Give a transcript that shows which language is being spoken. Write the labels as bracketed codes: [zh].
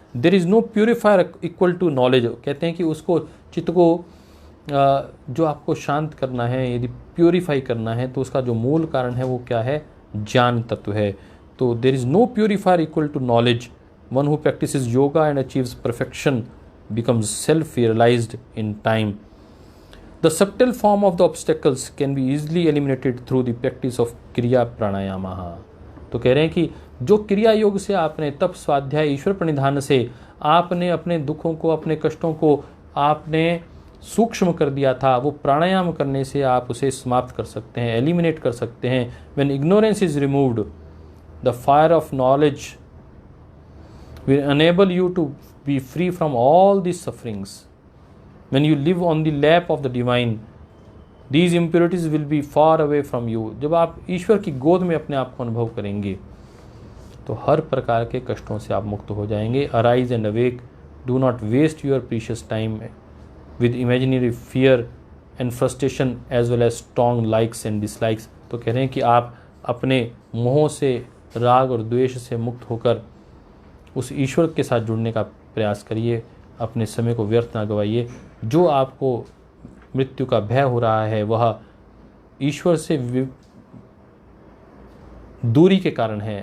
[en] There is no purifier equal to knowledge. [hi] कहते हैं कि उसको, चित्त को जो आपको शांत करना है, यदि प्यूरिफाई करना है, तो उसका जो मूल कारण है वो क्या है? ज्ञान तत्व है। तो [en] There is no purifier equal to knowledge. One who practices yoga and achieves perfection becomes self-realized in time. The subtle form of the obstacles can be easily eliminated through the practice of kriya pranayama. [hi] तो कह रहे हैं कि जो क्रिया योग से आपने, तप स्वाध्याय ईश्वर प्रणिधान से आपने अपने दुखों को, अपने कष्टों को आपने सूक्ष्म कर दिया था, वो प्राणायाम करने से आप उसे समाप्त कर सकते हैं, एलिमिनेट कर सकते हैं। [en] When ignorance is removed, the fire of knowledge will enable you to be free from all these sufferings. When you live on the lap of the divine, these impurities will be far away from you. [hi] जब आप ईश्वर की गोद में अपने आप को अनुभव करेंगे तो हर प्रकार के कष्टों से आप मुक्त हो जाएंगे। [en] Arise and awake, do not waste your precious time with imaginary fear and frustration as well as strong likes and dislikes. [hi] तो कह रहे हैं कि आप अपने मोह से, राग और द्वेष से मुक्त होकर उस ईश्वर के साथ जुड़ने का प्रयास करिए, अपने समय को व्यर्थ ना गवाइए। जो आपको मृत्यु का भय हो रहा है वह ईश्वर से दूरी के कारण है।